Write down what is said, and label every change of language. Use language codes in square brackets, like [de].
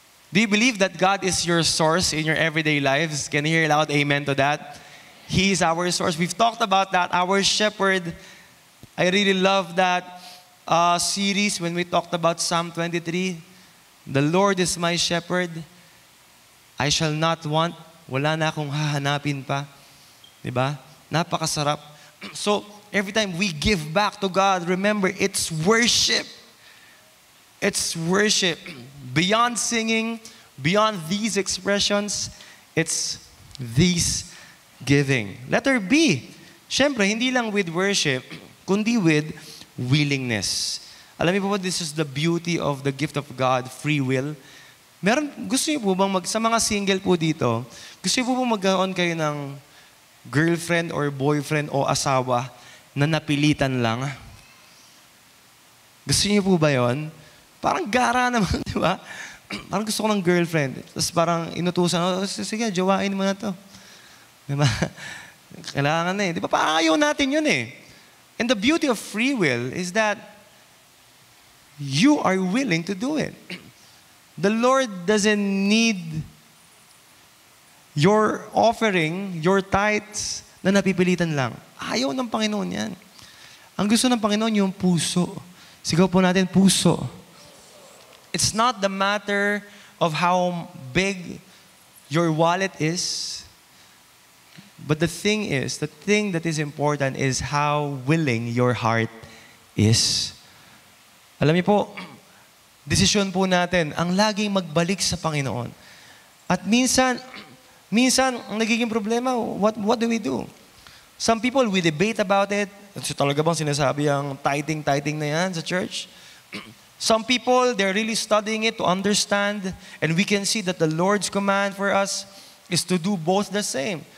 [en] Do you believe that God is your source in your everyday lives? Can you hear loud amen to that? He is our source. We've talked about that, our shepherd. I really love that series when we talked about Psalm 23. The Lord is my shepherd. I shall not want. [tl] Wala na akong hahanapin pa. Diba? Napakasarap. [en] So, every time we give back to God, remember, it's worship. It's worship. Beyond singing, beyond these expressions, it's these giving. Letter B. [tl] Siyempre, hindi lang [en] with worship, [tl] kundi [en] with willingness. [tl] Alam niyo po ba, [en] this is the beauty of the gift of God, free will. [tl] Gusto niyo po bang, sa mga single po dito, gusto niyo po bang magkaroon kayo ng girlfriend or boyfriend o asawa na napilitan lang? Gusto niyo po ba yun? Parang gara naman, di ba? Parang gusto ko ng girlfriend. Tapos parang inutusan, sige, jowain mo na to. Di ba? Kailangan na eh. Di ba? Parang ayaw natin yun eh. [en] And the beauty of free will is that you are willing to do it. The Lord doesn't need your offering, your tithes, [tl] na napipilitan lang. Ayaw ng Panginoon yan. Ang gusto ng Panginoon yung puso. Sigaw po natin, puso. [en] It's not the matter of how big your wallet is, but the thing that is important is how willing your heart is. [tl] Alam niyo po, desisyon po natin ang laging magbalik sa Panginoon. At minsan, ang nagiging problema, [en] what do we do? Some people, we debate about it. [tl] So, talaga bang sinasabi ang tithing na yan sa church? [en] Some people, they're really studying it to understand. And we can see that the Lord's command for us is to do both the same.